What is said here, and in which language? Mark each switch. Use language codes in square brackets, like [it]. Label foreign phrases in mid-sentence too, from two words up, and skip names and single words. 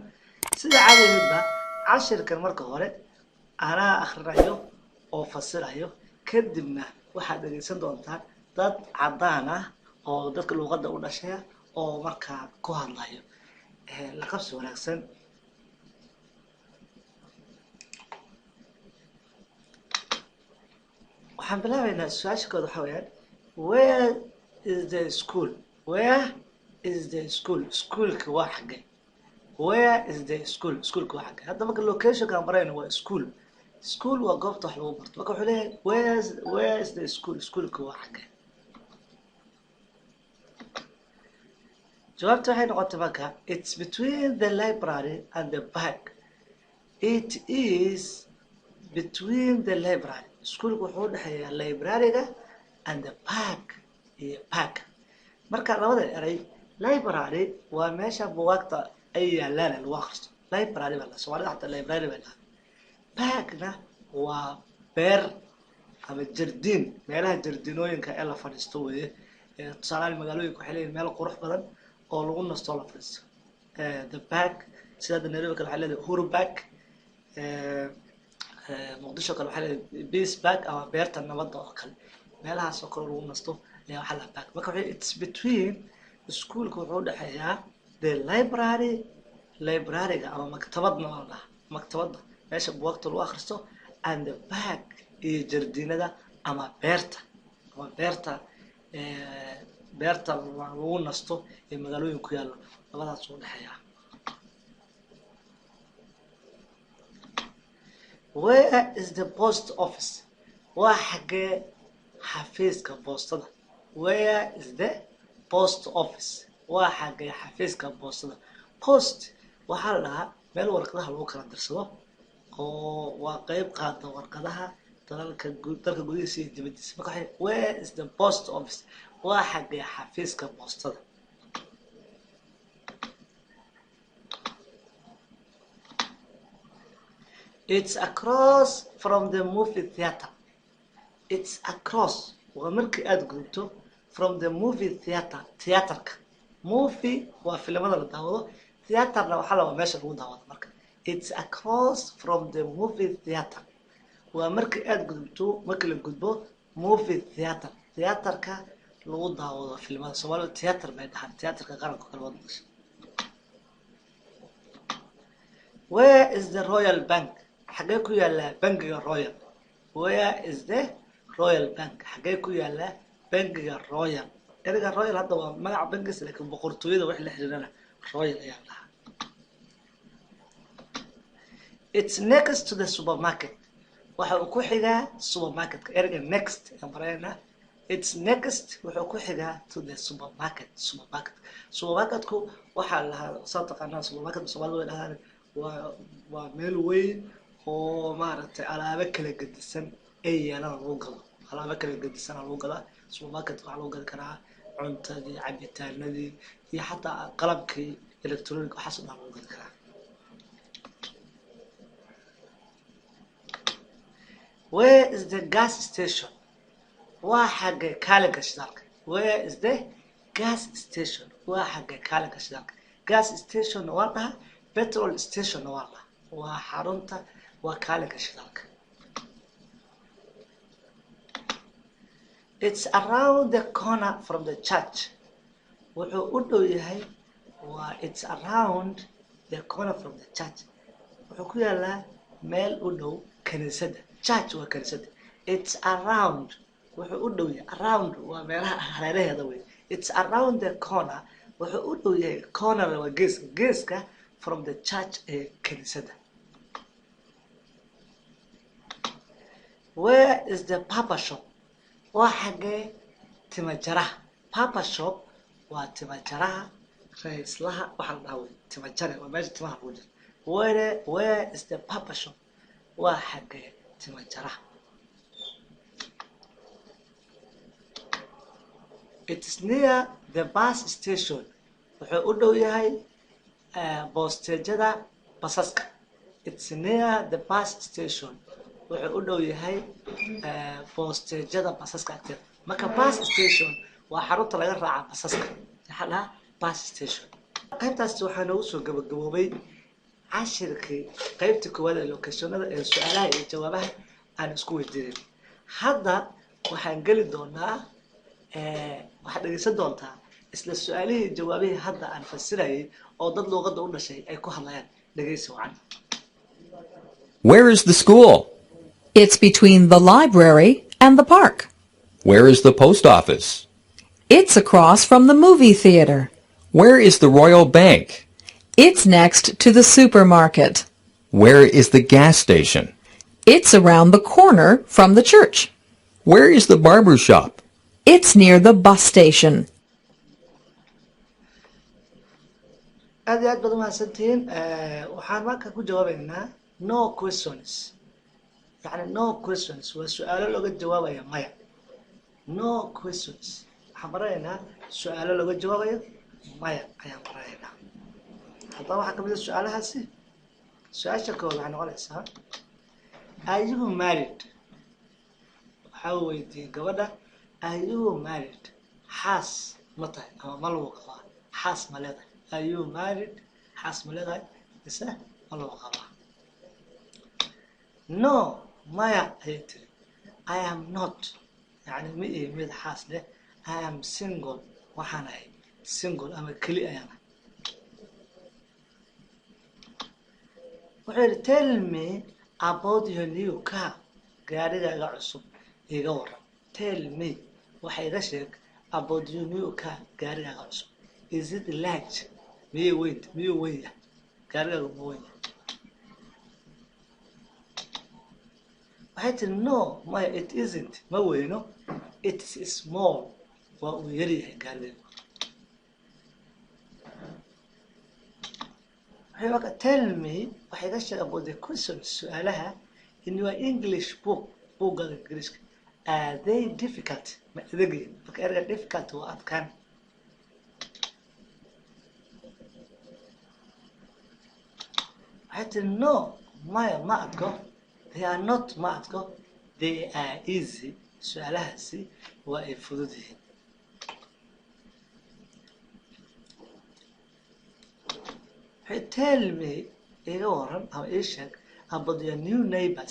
[so] sida caadiga cashirkan marka hore anaa akhrinayo oo fasirayo, kadibna waxaad dhageysan doontaan dad cadaan ah oo dadka luqadda u dhashay oo markaa ku hadlayo. La qabsi wanaagsan. waxaan bilaabaynaa su-aasha kooda waxa weeyaan [en] where is the school? Where is the school? [so] Schoolka waa xagee? [en] Where is the school? [so] Schoolka waa xagee? hadda marka locationka aan barayno waa school. School waa goobta wax lagu barto. marka wuxuu leeyahay [en] where is the school? [so] Schoolka waa xagee? jawaabta waxay noqotay marka [en] it's between the library and the park. It is between the library. [so] Schoolka wuxuu u dhexeeyaa library-ga [en] and the park [so] iyo park. marka labada eray library waa meesha buugaagta ay yaalaan lagu akhristo. library baa la Soomaalida xataa library baa la. parkna waa beer ama jardiin, meelaha jardiinooyinka ee la fadhiisto weeye. tusaale magaalooyinka waxay leeyihiin meel qurux badan oo lagu nasto la fadhiisto. [en] The park [so] sida Nairobi kale waxay leedahay Uhuru Park. muqdisho kale waxay leedahay Peace Park ama beerta nabadda oo kale. meelahaas oo kale lagu nasto ayaa waxa la park. marka [en] it's between [so] schoolka wuxuu u dhexeeyaa [en] the library-ga [so] ama maktabadna la dhahaa. maktabadda meesha buugaagta lagu akhristo [en] and the park [so] iyo jardiinada ama beerta beerta lagu nasto ee magaalooyin ku yaalo. labadaas u dhexeeyaa. [en] Where is the post office? [so] waa xagee xafiiska boostada? [en] Where is the post office? [so] waa xagee xafiiska boostada? Post waxaa la dhahaa meel warqadaha lagu kala dirsado oo waa qayb qaata warqadaha dalka gudihiisa iyo dibadiisa. [en] marka where is the post office? [so] waa xagee xafiiska boostada? [en] It's across from the movie theater. It's across [so] waa markii aad gudubto [en] from the movie theater. [so] theaterka movie waa filimada la daawado, theaterna waxaa la meesha lagu daawado. marka [en] it's across from the movie theater [so] waa markii aad gudubto, markii la gudbo [en] movie theater. [so] theaterka lagu daawado filimada. Soomaalida theater bay dhahaan, theaterka qaranka kala wada dhashay. [en] Where is the Royal Bank? [so] xagee ku yaala bangiga Royal? [en] Where is the Royal Bank? [so] xagee ku yaala bangiga Royal? erayga Royal hadda waa magaca bangiga, laakiin boqortooyada wax la xiriirana Royal ayaa la. [en] It's next to the supermarket. [so] waxa uu ku xigaa supermarketka. erayga next aan barayna [en] it's next [so] wuxuu ku xigaa [en] to the supermarket. [so] supermarketku waxa la soo taqaanaa supermarket Soomaalidu way dhahaan waa meel weyn oo maaragtay alaabo kala gedisan ay yeelaan lagu gado. alaabo kala gedisan lagu gadaa supermarket. waxa lagu gadi karaa cuntadii, cabitaanadii iyo xataa qalabkii electronic waxaas oo dhan lagu gadi karaa. [en] Where is the gas station? [so] waa xagee kaalinka shidaalka? [en] Where is the gas station? [so] waa xagee kaalinka shidaalka? [en] gas station [so] waa dhaha, [en] petrol station [so] waa dhaha. waa xarunta, waa kaalinka shidaalka. [en] It's around the corner from the church. [so] wuxuu u dhow yahay waa [en] it's around the corner from the church. [so] wuxuu ku yaalaa meel u dhow kaniisadda. church waa kaniisadda. [en] it's around [so] wuxuu u dhow yahay. around waa meelaha hareeraheeda wey. [en] it's around the corner [so] wuxuu u dhow yahay. corner waa geeska [en] from the church [so] ee kaniisadda. [en] Where is the barber shop? [so] waa xagee tima jaraha? [en] barber shop [so] waa tima jaraha raislaha waxaa la dhahaa wey tima jare waa meesha timaha lagu jiro. [en] Where is the barber shop? [so] waa xagee tima jaraha. [en] It is near the bus station. [so] wuxuu u dhow yahay boostejada basaska. [en] It's near the bus station. [so] wuxuu u dhow yahay boostejada basaska agteeda. marka [en] bus station [so] waa xarunta laga raaca basaska. waxaa la [en] bus station. [so] qaybtaas waxaa noogu soo gabagaboobay cashirkii qaybta koowaad ee locationada ee su'aalaha iyo jawaabaha aan isku weydiinay. hadda waxaan geli doonaa waxaad dhegeysan doontaa isla su'aalihii jawaabihii hadda aan fasirayay oo dad luuqadda u dhashay ay ku hadlayaan. dhegeysi wacan. [en] Where is the school? It's between the library and the park. Where is the post office? It's across from the movie theater. Where is the Royal Bank? It's next to the supermarket. Where is the gas station? It's around the corner from the church. Where is the barber shop? It's near the bus station. [so] aad iyo aad baad umahadsantihiin. waxaan marka ku jawaabaynaa [en] no questions. [so] yani [en] no questions [so] waa su-aalo looga jawaabaya maya. [en] no questions [so] waxaan baraynaa su-aalo looga jawaabayo maya ayaan baraynaa. haddaba waxaa kamid a su-aalahaasi. su-aasha kood waxay noqonaysaa [en] are you married? [so] waxaa weydiiyey gabadha [en] are you married? [so] xaas ma tahay ama ma lagu qabaa? xaas ma leedahay? [en] are you married? [so] xaas ma leedahay mise ma lagu qabaa? no maya ayay tiri. [en] I am not [so] yani ma ihi mid xaas leh. [en] I am single [so] waxaan ahay single ama keli ayaan ahay. wuxuu yidhi [en] tell me about your new car. [so] gaarigaaga cusub iga waran. [en] tell me [so] waxa iga sheeg [en] about your new car. [so] gaarigaaga cusub. [en] is it large? [so] miyuu weyn yahay? gaarigaaga ma weyn yahay? waxay tiri no maya [en] it isn't. [so] ma weyno. [en] it is small. [so] waa uu yar yahay gaarigaaga. waxay marka [en] tell me [so] waxa iga sheeg [en] about the questions [so] su-aalaha [en] in your English book. [so] buuggaaga ingiriiska. [en] are they difficult? [so] ma adagyihin? marka erga difficult waa adkaan. waxay tiri no maya ma adko. [en] they are not [so] ma adko. [en] they are easy. [so] su-aalahaasi waa ay fudud yihiin. waxay [en] tell me [so] iga waran ama ii sheeg [en] about your new neighbors.